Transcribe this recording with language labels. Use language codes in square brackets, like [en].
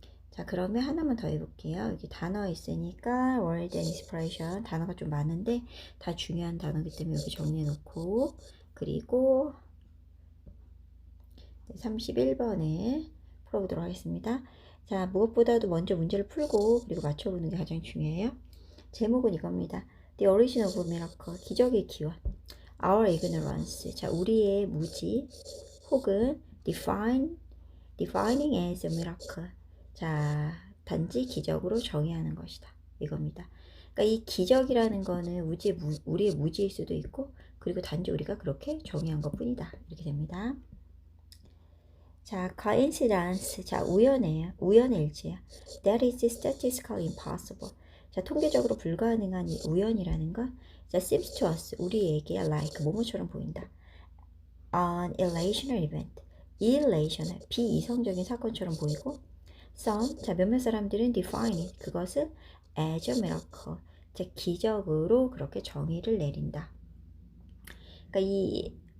[ko] 자, 그러면 하나만 더 해볼게요. 여기 단어 있으니까 word and inspiration, 단어가 좀 많은데 다 중요한 단어이기 때문에 여기 정리해 놓고, 그리고 31번에 풀어보도록 하겠습니다. 자, 무엇보다도 먼저 문제를 풀고 그리고 맞춰보는 게 가장 중요해요. 제목은 이겁니다. [en] The origin of miracle, [ko] 기적의 기원. [en] Our ignorance, [ko] 자, 우리의 무지 혹은 [en] defining as a miracle, [ko] 자, 단지 기적으로 정의하는 것이다. 이겁니다. 그러니까 이 기적이라는 거는 우리의 무지일 수도 있고, 그리고 단지 우리가 그렇게 정의한 것 뿐이다. 이렇게 됩니다. 자, coincidence, 자, 우연의 일치야. [en] That is statistically impossible. [ko] 자, 통계적으로 불가능한 이 우연이라는 건 자, [en] seems to us, [ko] 우리에게 like, 뭐뭐처럼 보인다. [en] An irrational event, [ko] irrational, 비이성적인 사건처럼 보이고, some, 자, 몇몇 사람들은 [en] define it, [ko] 그것을 [en] as a miracle, [ko] 자, 기적으로 그렇게 정의를 내린다. 그러니까 이